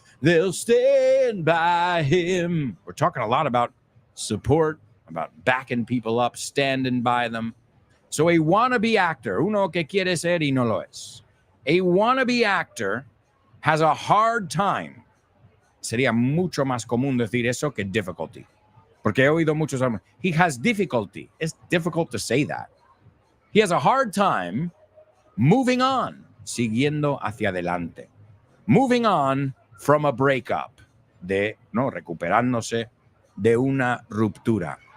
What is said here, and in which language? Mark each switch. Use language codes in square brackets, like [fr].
[en] They'll stand by him. We're talking a lot about support, about backing people up, standing by them. So a wannabe actor, [es] uno que quiere ser y no lo es. [en] A wannabe actor has a hard time. [es] Sería mucho más común decir eso que difficulty. Porque he oído muchos. [en] He has difficulty. It's difficult to say that. He has a hard time moving on, [es] siguiendo hacia adelante. [en] Moving on from a breakup, [es] recuperándose de una ruptura.